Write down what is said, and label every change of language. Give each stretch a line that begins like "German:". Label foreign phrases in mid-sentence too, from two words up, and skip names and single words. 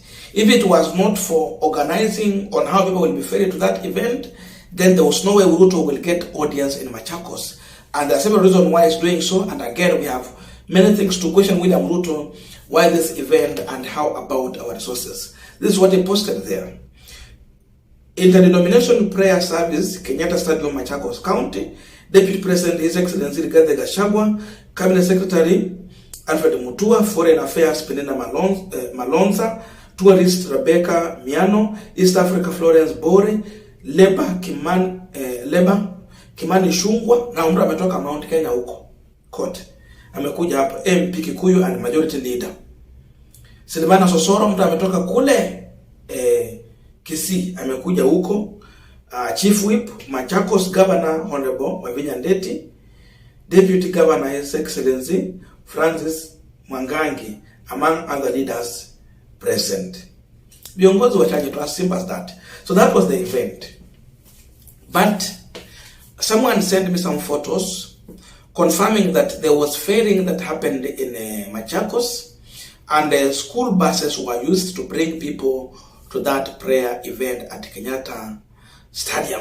English: If it was not for organizing on how people will be ferried to that event, then there was no way Ruto will get audience in Machakos. And there are several reasons why he's doing so. And again, we have many things to question William Ruto, why this event and how about our resources. This is what he posted there. Interdenomination prayer service, Kenyatta Stadium, Machakos County. Deputy President, His Excellency Rigathi Gachagua, Cabinet Secretary Alfred Mutua, Foreign Affairs Penina Malonza, Tourist Rebecca Miano, East Africa Florence Bore,
Swahili: Leba Kimani Shungwa, na umra ametoka Mount Kenya huko kote. Amekuja hapa
English: MP Kikuyu and Majority Leader.
Swahili: Silvana Sosoro mtu ametoka kule Kisii, amekuja huko.
English: Chief Whip Machakos Governor Honorable Wavinya Ndeti, Deputy Governor His Excellency Francis Mwangangi, among other leaders present.
Swahili: Viongozi wachache tu,
English: as simple as that. So that was the event. But someone sent me some photos confirming that there was ferrying that happened in Machakos, and school buses were used to bring people to that prayer event at Kenyatta Stadium.